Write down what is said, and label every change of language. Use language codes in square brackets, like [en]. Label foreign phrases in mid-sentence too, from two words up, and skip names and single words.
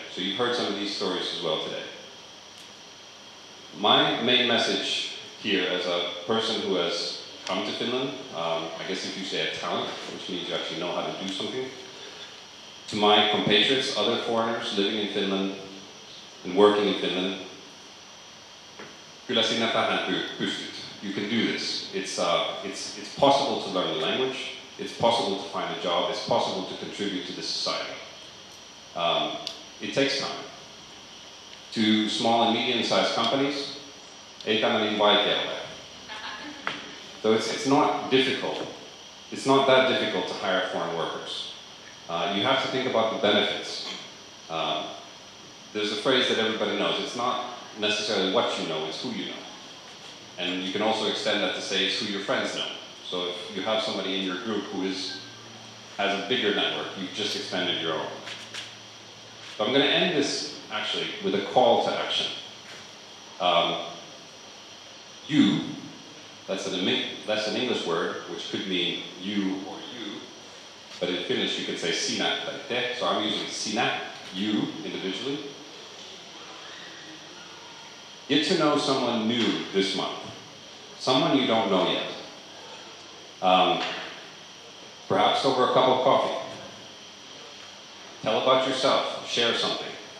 [en] So you've heard some of these stories as well today. My main message here as a person who has come to Finland, I guess if you say a talent, which means you actually know how to do something, to my compatriots, other foreigners living in Finland and working in Finland, [fi] kyllä sinä tähän pystyt. [en] You can do this. It's possible to learn the language, it's possible to find a job, it's possible to contribute to this society. It takes time. To small and medium-sized companies, [fi] ei tämä niin vaikea ole. [en] So it's not difficult. It's not that difficult to hire foreign workers. You have to think about the benefits. There's a phrase that everybody knows. It's not necessarily what you know, it's who you know. And you can also extend that to say it's who your friends know. So if you have somebody in your group who has a bigger network, you've just expanded your own. So I'm going to end this actually with a call to action. You, that's an English word, which could mean you or you, but in Finnish you can say [fi] sinä tai te, [en] so I'm using sinä, you, individually. Get to know someone new this month, someone you don't know yet. Perhaps over a cup of coffee. Tell about yourself, share something.